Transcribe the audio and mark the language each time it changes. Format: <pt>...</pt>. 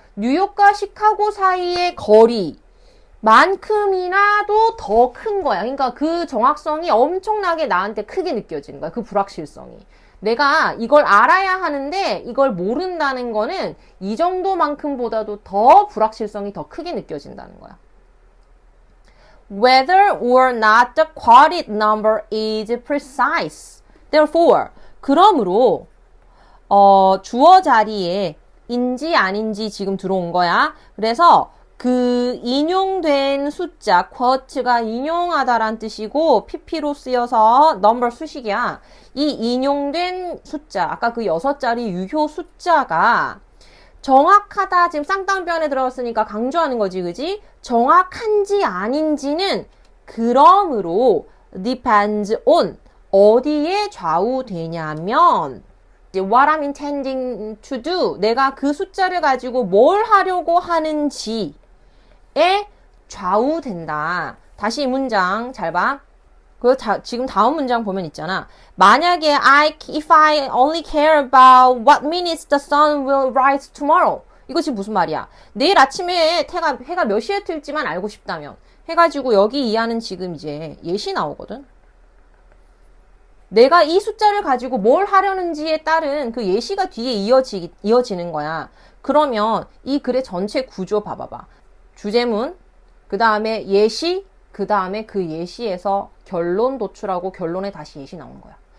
<ko>뉴욕과 시카고 사이의 거리 만큼이나도 더 큰 거야. 그러니까 그 정확성이 엄청나게 나한테 크게 느껴지는 거야. 그 불확실성이. 내가 이걸 알아야 하는데 이걸 모른다는 거는 이 정도만큼보다도 더 불확실성이 더 크게 느껴진다는 거야.</ko> <en>Whether or not the quoted number is precise. Therefore,</en> <ko>그러므로 주어 자리에 인지 아닌지 지금 들어온 거야. 그래서 그 인용된 숫자, quote가 인용하다란 뜻이고 pp로 쓰여서 number 수식이야. 이 인용된 숫자, 아까 그 6자리 유효 숫자가 정확하다, 지금 쌍따옴표안에 들어갔으니까 강조하는 거지, 그지? 정확한지 아닌지는 그러므로</ko> <en>depends on</en> <ko>어디에 좌우되냐면</ko> <en>what I'm intending to do,</en> <ko>내가 그 숫자를 가지고 뭘 하려고 하는지에 좌우된다. 다시 이 문장 잘 봐. 지금 다음 문장 보면 있잖아. 만약에</ko> <en>if I only care about what minutes the sun will rise tomorrow.</en> <ko>이것이 무슨 말이야? 내일 아침에 해가 몇 시에 뜰지만 알고 싶다면 해가지고 여기 이하는 지금 이제 예시 나오거든. 내가 이 숫자를 가지고 뭘 하려는지에 따른 그 예시가 뒤에 이어지는 거야. 그러면 이 글의 전체 구조 봐봐봐. 주제문, 그 다음에 예시, 그 다음에 그 예시에서 결론 도출하고 결론에 다시 예시 나오는 거야.</ko>